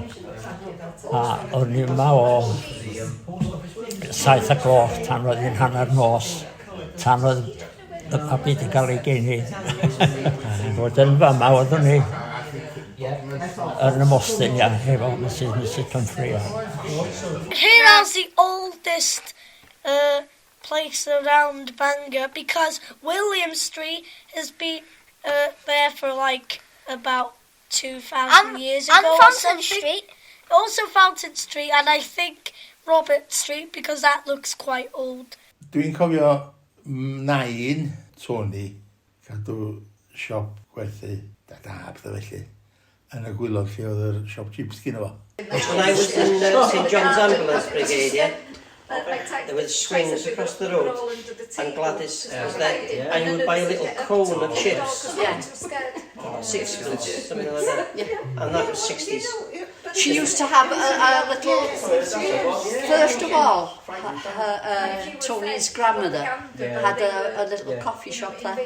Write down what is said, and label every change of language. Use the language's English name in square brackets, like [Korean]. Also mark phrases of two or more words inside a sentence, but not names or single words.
[Welsh] A oedd ni yma o 7 o'clock tan oedd hi'n hanner nos, tan oedd y babi wedi cael ei geni. Wedyn fama oeddwn ni yn y Mostyn, efo Mrs Pumphrey. [English] Hirral's the oldest place around Bangor because William Street has been there for like about 2,000 years ago. And or Fountain something. Street. Also Fountain Street, and I think Robert Street because that looks quite old. [Welsh] Dwi'n cofio nain Tony cadw siop gwerthu dadab dda felly yn y gwylod lle oedd yr siop chips gyda fo. [English] When I was in St John's Ambulance Brigade, yeah, there were swings across the road, and Gladys was there, and you would buy a little cone of chips. Yeah. 6 something like that. Yeah. And that was 60s. She used to have a little, first of all, Tony's grandmother had a little coffee shop there.